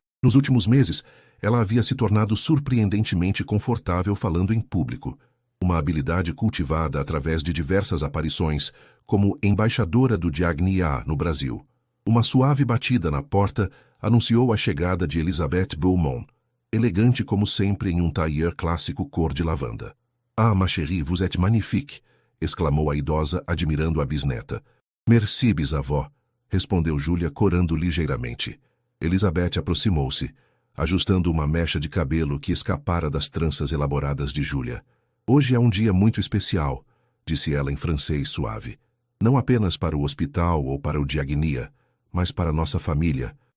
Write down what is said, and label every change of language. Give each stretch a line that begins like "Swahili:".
Portuguese: Nos últimos meses, ela havia se tornado surpreendentemente confortável falando em público, uma habilidade cultivada através de diversas aparições, como embaixadora do Diagnia no Brasil. Uma suave batida na porta anunciou a chegada de Elisabeth Beaumont, elegante como sempre em um tailleur clássico cor de lavanda.
French: "Ah, ma chérie, vous êtes magnifique",
Portuguese: exclamou a idosa, admirando a bisneta.
French: "Merci,
Portuguese: bisavó", respondeu Júlia, corando ligeiramente. Elisabeth aproximou-se, ajustando uma mecha de cabelo que escapara das tranças elaboradas de Júlia. "Hoje é um dia muito especial", disse ela em francês suave. "Não apenas para o hospital ou para o Diagnia, mas para nossa família.